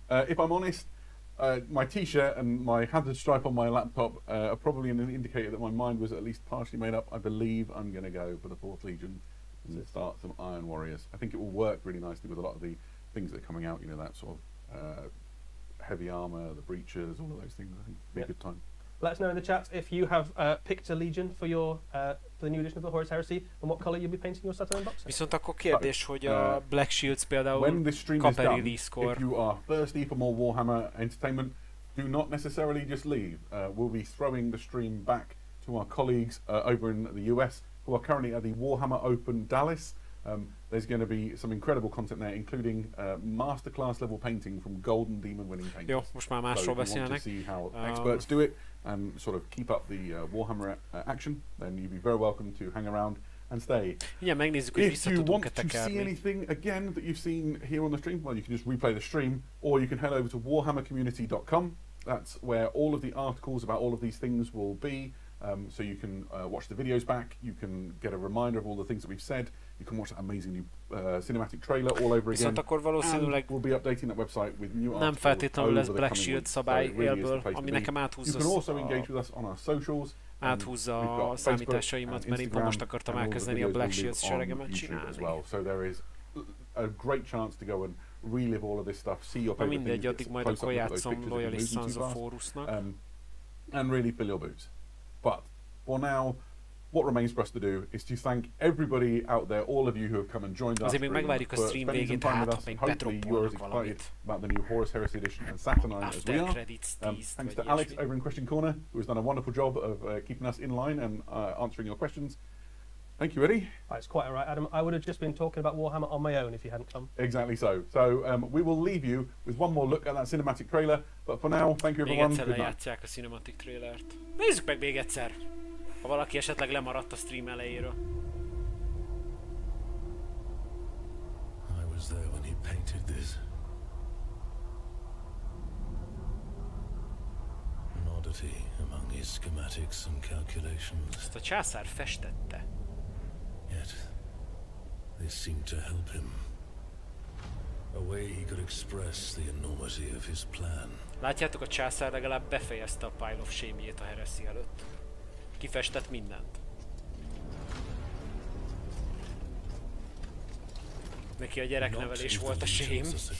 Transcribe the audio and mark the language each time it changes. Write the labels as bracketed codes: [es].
[en] If I'm honest, my T-shirt and my hazard stripe on my laptop are probably an indicator that my mind was at least partially made up. I believe I'm going to go for the 4th Legion and start some Iron Warriors. I think it will work really nicely with a lot of the things that are coming out. You know, that sort of heavy armour, the breaches, all of those things. I think it'll be a good time. Let us know in the chat if you have picked a legion for your for the new edition of the Horus Heresy and what color you'll be painting your Saturn box. [hu] Viszont akkor kérdés, hogy a Black Shields például kap release-kor. [en] If you are thirsty for more Warhammer entertainment, do not necessarily just leave. We'll be throwing the stream back to our colleagues over in the US who are currently at the Warhammer Open Dallas. There's going to be some incredible content there, including masterclass level painting from Golden Demon winning painters. [hu] Jó, most már másról beszélnek. [en] So if you want to see how experts do it and sort of keep up the Warhammer action, then you'd be very welcome to hang around and stay. [hu] Igen, megnézzük, hogy [en] If you want to see anything again that you've seen here on the stream, well, you can just replay the stream, or you can head over to warhammercommunity.com. That's where all of the articles about all of these things will be. So you can watch the videos back, you can get a reminder of all the things that we've said, you can watch that amazing new cinematic trailer all over again. [hu] Akkor valószínűleg [en] we'll be updating that website with new articles. [hu] Nem feltétlenül lesz Black Shield szabály élből, ami nekem áthúzza [en] you can also engage with us on our socials. [hu] Áthúzza a számításaimat, mert én most akartam elkezdeni a Black Shield seregemet csinálni. [en] Well. So there is a great chance to go and relive all of this stuff, see your favorite [hu] mindegy, addig majd akkor játszom Loyalist Sons of Horusnak. [en] And really fill your boots. But for now, what remains for us to do is to thank everybody out there, all of you who have come and joined us. [hu] Azért még megvárjuk a stream végét, hát ha még bedroppolnak valamit. [en] About the new Horus Heresy edition and Saturnine as we are. Thanks to Alex over in Question Corner, who has done a wonderful job of keeping us in line and answering your questions. Thank you, Eddie. It's quite all right, Adam. I would have just been talking about Warhammer on my own if you hadn't come. Exactly so. So we will leave you with one more look at that cinematic trailer. But for now, thank you everyone. [hu] Még egyszer lejátszák a cinematic trailert. Nézzük meg még egyszer, ha valaki esetleg lemaradt a stream elejéről. [en] I was there when he painted this. An oddity among his schematics and calculations. [hu] Ezt a császár festette. [en] Yet, this seemed to help him. A way he could express the enormity of his plan. [hu] Látjátok, a császár legalább befejezte a Pile of Shame-jét a Heresy előtt. Kifestett mindent. Neki a gyereknevelés volt a shame.